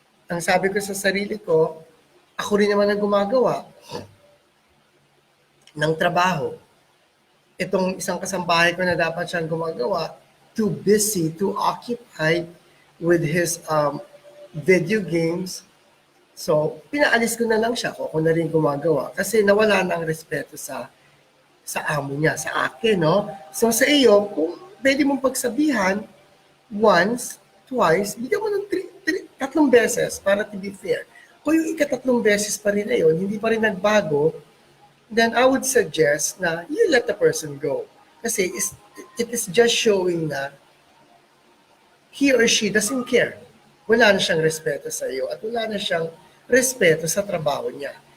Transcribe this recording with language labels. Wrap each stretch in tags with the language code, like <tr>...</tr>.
<tl>Ang sabi ko sa sarili ko, ako rin naman ang gumagawa ng trabaho. Itong isang kasambahay ko na dapat siyang gumagawa,</tl> <en>too busy, too occupied with his video games.</en> <tl>So, pinaalis ko na lang siya kung ako na rin gumagawa kasi nawala na ang respeto sa amo niya, sa akin, no? So, sa iyo, kung pwede mong pagsabihan, once, twice, bigyan mo ng 3 beses para</tl> <en>to be fair.</en> <tl>Kung yung ikatatlong beses pa rin na yun, hindi pa rin nagbago,</tl> <en>then I would suggest na you let the person go.</en> <tl>Kasi</tl> <en>it is just showing na he or she doesn't care.</en> <tl>Wala na siyang respeto sa iyo at wala na siyang respeto sa trabaho niya.</tl>